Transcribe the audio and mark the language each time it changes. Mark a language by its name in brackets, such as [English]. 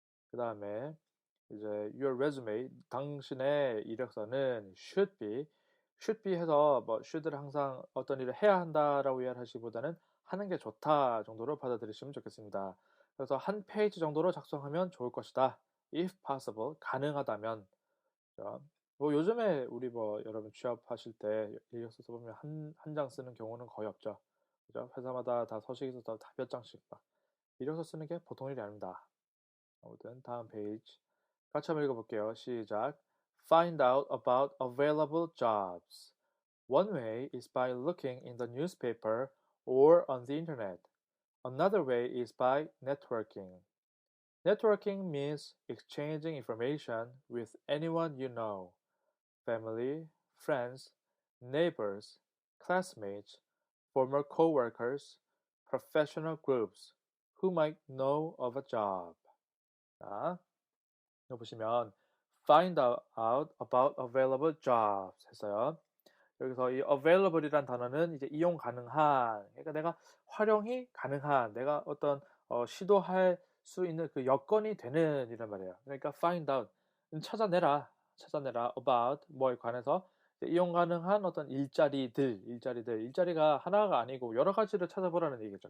[Korean] 그 다음에 이제 [English] your resume, [Korean] 당신의 이력서는 should be 해서 뭐 should를 항상 어떤 일을 해야 한다라고 이해를 하시기보다는 하는 게 좋다 정도로 받아들이시면 좋겠습니다. 그래서 한 페이지 정도로 작성하면 좋을 것이다. [English] if possible, [Korean] 가능하다면. 뭐 요즘에 우리 뭐 여러분 취업하실 때 이력서 써보면 한 장 쓰는 경우는 거의 없죠. 그죠? 회사마다 다 서식이 있어서 다 몇 장씩 막 이력서 쓰는 게 보통 일이 아닙니다. 아무튼 다음 페이지 같이 한번 읽어볼게요. 시작. [English] Find out about available jobs. One way is by looking in the newspaper or on the internet. Another way is by networking. Networking means exchanging information with anyone you know. Family, friends, neighbors, classmates, former coworkers, professional groups who might know of a job. [Korean] 자, 여기 보시면 [English] find out about available jobs [Korean] 했어요. 여기서 이 available이란 단어는 이제 이용 가능한, 그러니까 내가 활용이 가능한, 내가 어떤 시도할 수 있는 그 여건이 되는 이란 말이에요. 그러니까 find out, 찾아내라 about 뭐에 관해서 이용 가능한 어떤 일자리가 하나가 아니고 여러 가지를 찾아보라는 얘기죠.